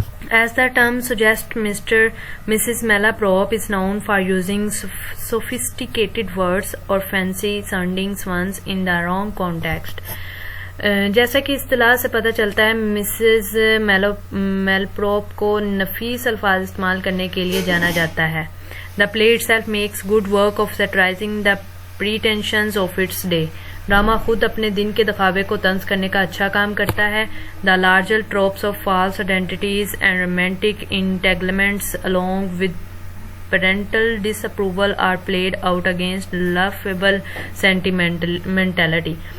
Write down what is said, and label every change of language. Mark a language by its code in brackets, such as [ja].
[en] As the term suggests, Mrs. Malaprop is known for using sophisticated words or fancy-sounding ones in the wrong context. [ur] جیسا کہ اصطلاح سے پتہ چلتا ہے مسز میلپروپ کو نفیس الفاظ استعمال کرنے کے لیے جانا جاتا ہے. [en] The play itself makes good work of satirizing the pretensions of its day. [ur] Drama خود اپنے دن کے دکھاوے کو طنز کرنے کا اچھا کام کرتا ہے. [en] The larger tropes of false identities and romantic entanglements along with parental disapproval are played out against laughable sentimentality.